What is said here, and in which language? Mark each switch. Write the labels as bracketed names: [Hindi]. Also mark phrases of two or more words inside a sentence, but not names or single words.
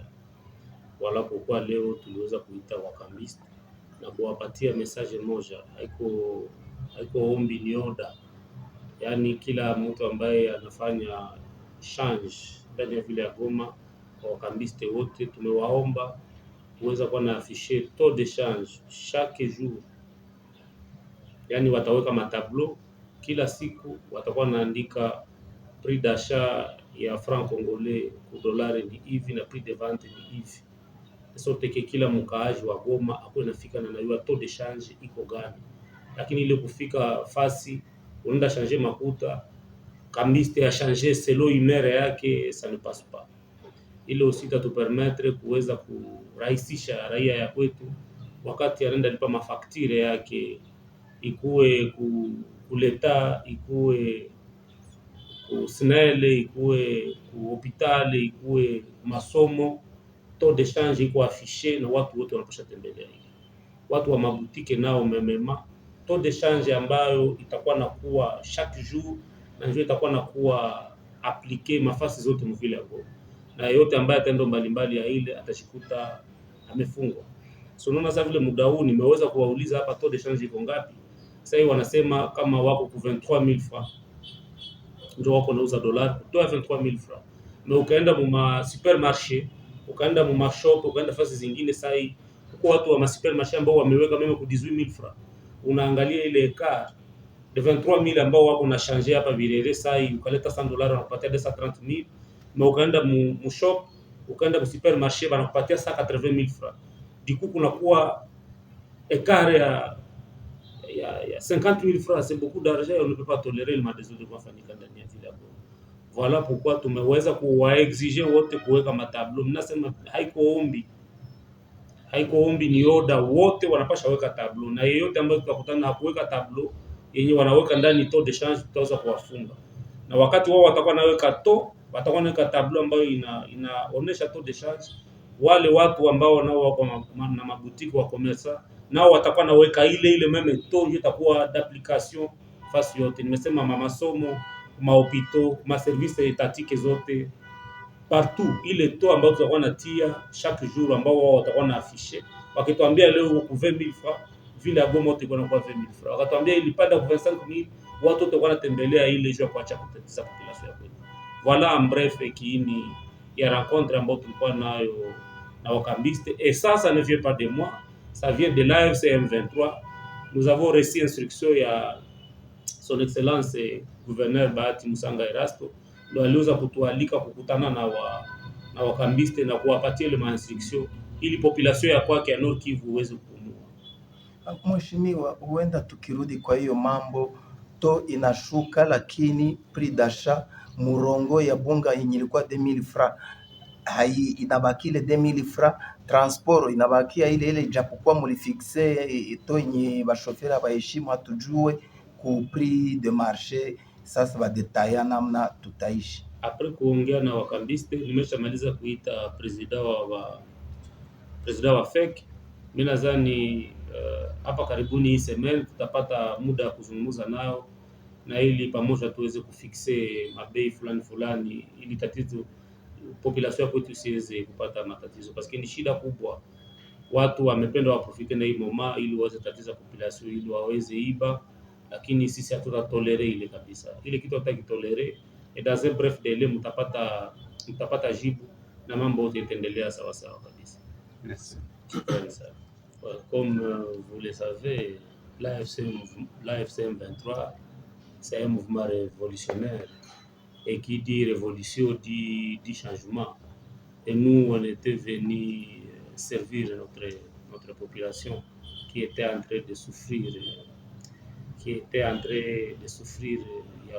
[Swahili] Walapokuwa leo tuliweza kuita wakambista na kuwapatia message moja, haiko ombi, ni oda. Yaani kila mtu ambaye anafanya change ndani ya vile ya Goma, kwa wakambiste wote tumewaomba kuweza kuwa na [French] afficher taux de change chaque jour. [Swahili] Yaani wataweka matableau kila siku, watakuwa naandika [French] prix d'achat [Swahili] ya [French] franc congolais [Swahili] ku dolari ni hivi na [French] prix de vente [Swahili] ni hivi. Sote kila mkaaji wa Goma akuwe nafika na najua [French] taux de change [Swahili] iko gani. Lakini ile kufika fasi unaenda changer makuta, kambiste ya changer [French] selon humeur [Swahili] yake, [French] ça ne passe pas. [Swahili] Ile usita tu permettre kuweza kurahisisha raia ya kwetu wakati anaenda lipa mafaktire yake, ikuwe kuleta, ikuwe kusnele, ikuwe kuhopitali, ikuwe masomo, [French] taux de change [Swahili] iko affiché na watu wote wanapasha tembelea hivi. Watu wa mabutike nao memema, [French] taux de change [Swahili] ambayo itakuwa na kuwa [French] chaque jour [Swahili] na njoo itakuwa na kuwa appliqué mafasi zote mvile ya Goma. Na yote ambaye atendo mbalimbali ya ile atashikuta amefungwa. So unaona sasa vile muda huu nimeweza kuwauliza hapa [French] taux de change [Swahili] iko ngapi? Sasa hivi wanasema kama wako ku 23000 francs. Ndio wako nauza dolari kutoa 23000 francs. Na ukaenda mu supermarché, ukaenda mu shop, ukaenda fasi zingine sasa hivi kwa watu wa supermarché ambao wameweka meme ku 18000 francs. Unaangalia ile [French] écart de [Swahili] 23000 ambao wako na changer hapa Birere sasa hivi ukaleta 100 dollars wanakupatia 230000. Na ukaenda mu shop, ukaenda ku supermarché wanakupatia 180000 francs. Diku kunakuwa [French] écart ya 50000 francs, c'est beaucoup d'argent et on ne peut pas tolérer le madésordre de [Swahili] mafanyika ndani ya ville ya Goma. [French] Voilà pourquoi [Swahili] tumeweza kuwaexige wote kuweka matablo. Mnasema haiko ombi, ni oda, wote wanapasha weka tablo, na yeyote ambaye tutakutana na kuweka tablo yenye wanaweka ndani [French] taux de change [Swahili] tutaweza kuwafunga. Na wakati wao watakuwa naweka watakuwa naweka tablo ambayo inaonesha [French] taux de change, [Swahili] wale watu ambao nao wako na mabutiki wa commerce nao watakuwa naweka ile meme taux itakuwa d'application fasi yote. Nimesema masomo, mahopito, ma service etatike zote partout, ile taux ambao tutakuwa natia [French] chaque jour [Swahili] ambao wao watakuwa na afficher. Wakituambia leo ku 20000 francs, vile ya Goma wote kwa 20000 francs. Wakatuambia ilipanda ku 25000, watu wote wanatembelea ile juu kwa chako kutatiza population ya kwetu. [French] Voilà en bref [Swahili] kiini ya rencontre ambayo tulikuwa nayo na wakambiste, [French] et ça ne vient pas de moi, ça vient de l'AFC M23. Nous avons reçu instruction [Swahili] ya [French] son excellence gouverneur [Swahili] Bahati Musanga Erasto, ndio aliweza kutualika kukutana na wakambiste na kuwapatia ile instruction ili population ya kwake ya Nord Kivu uweze kupumua. Mheshimiwa, huenda tukirudi kwa hiyo mambo to inashuka, lakini [French] prix d'achat [Swahili] murongo ya bunga yenye ilikuwa 2000 francs inabaki ile 2000 francs, transport inabakia ile japokuwa mulifixe to yenye bashofera baheshimu, hatujue ku [French] prix de marché. [Swahili] Sasa badetaya namna tutaishi. Après kuongea na wakambiste, nimeshamaliza kuita president wa FEC. Mimi nadhani hapa karibuni hii semaine tutapata muda wa kuzungumza nao na ili pamoja tuweze kufixe mabei fulani ili tatizo population kwetu isiweze kupata matatizo, parce ni shida kubwa. Watu wamependa waprofite na hii moma ili waweze tatiza population ili waweze iba, lakini sisi hatutatolere ile kabisa. Ile kitu hatutakitolere, [French] et dans un bref délai [Swahili] mtapata jibu na mambo yote itaendelea sawa sawa kabisa. [French] Merci. Comme vous le savez, l'AFC M23, c'est un mouvement révolutionnaire, et qui dit révolution dit changement. Et nous, on était venus servir notre population qui était en train de souffrir, il y a longtemps.